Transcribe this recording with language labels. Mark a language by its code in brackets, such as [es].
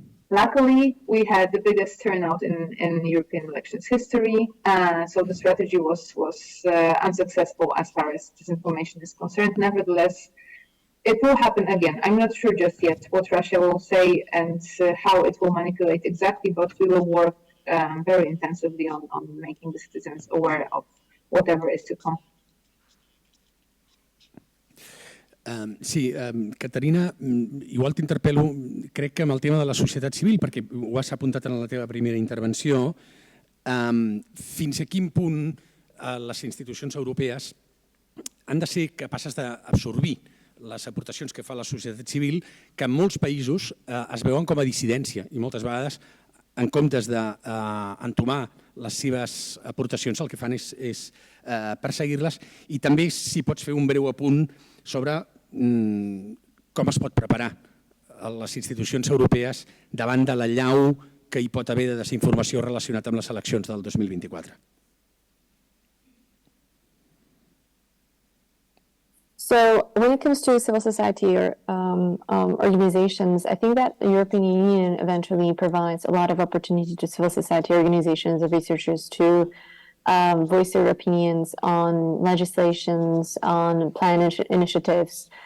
[en] Luckily, we had the biggest turnout in European elections history, so the strategy was unsuccessful as far as disinformation is concerned. Nevertheless, it will happen again. I'm not sure just yet what Russia will say and how it will manipulate exactly, but we will work very intensively on making the citizens aware of whatever is to come. [ca] Sí, Caterina, igual t'interpel·lo, crec que amb el tema de la societat civil, perquè ho has apuntat en la teva primera intervenció, fins a quin punt les institucions europees han de ser capaces d'absorbir les aportacions que fa la societat civil, que en molts països es veuen com a dissidència i moltes vegades, en comptes d'entomar les seves aportacions, el que fan és perseguir-les. I també si pots fer un breu apunt sobre com es pot preparar les institucions europees davant de l'allau que hi pot haver de desinformació relacionat amb les eleccions del 2024. [en] So when it comes to civil society or organizations, I think that the European Union eventually provides a lot of opportunity to civil society organizations and researchers to voice their opinions on legislations, on plan initiatives.